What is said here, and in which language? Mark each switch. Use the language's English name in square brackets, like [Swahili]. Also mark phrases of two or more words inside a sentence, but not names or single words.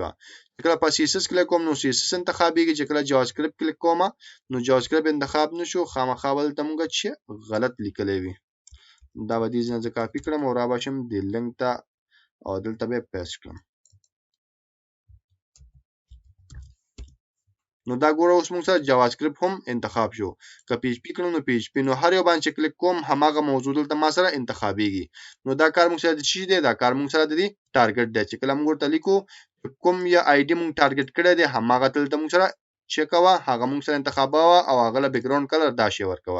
[Pashto] چې کله په CSS کلیک کوم نو CSS انتخابېږي، چې کله JavaScript کلیک کوم نو JavaScript انتخاب نشو، خامخا ولته موږ چې غلط لیکلې وي. دا به دې ځنه کاپی کړم او را باشم د لینک ته او دلته به پیسټ کړم. نو دا ګوره اوس موږ سره JavaScript هم انتخاب شو. که PHP کړم نو PHP، نو هر یو باندې کلیک کوم هماغه موضوع دلته ما سره انتخابېږي. نو دا کار موږ سره د چی دی، دا کار موږ سره د ټارګټ دی. چې کله موږ ورته لیکو کوم یا آی ډي موږ ټارګټ کړی دی هماغه دلته موږ سره چیک کوه، هغه موږ سره انتخابوه او هغه له [English] background color [Pashto] دا شی ورکوه.